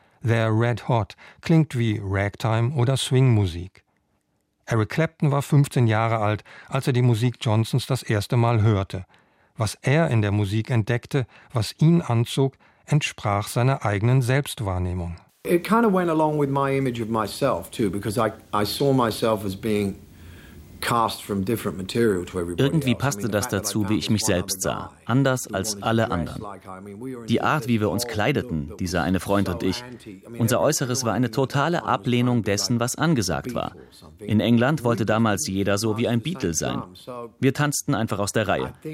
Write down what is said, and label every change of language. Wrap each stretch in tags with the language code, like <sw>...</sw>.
<de>»The Red Hot« klingt wie Ragtime- oder Swingmusik. Eric Clapton war 15 Jahre alt, als er die Musik Johnsons das erste Mal hörte. Was er in der Musik entdeckte, was ihn anzog, entsprach seiner eigenen Selbstwahrnehmung.</de> <en>It kind of went along with my image of myself too, because I saw myself as being cast from different material to everybody.</en> <de>Irgendwie passte das dazu, wie ich mich selbst sah, anders als alle anderen. Die Art, wie wir uns kleideten, dieser eine Freund und ich, unser Äußeres war eine totale Ablehnung dessen, was angesagt war. In England wollte damals jeder so wie ein Beatle sein. Wir tanzten einfach aus der Reihe.</de>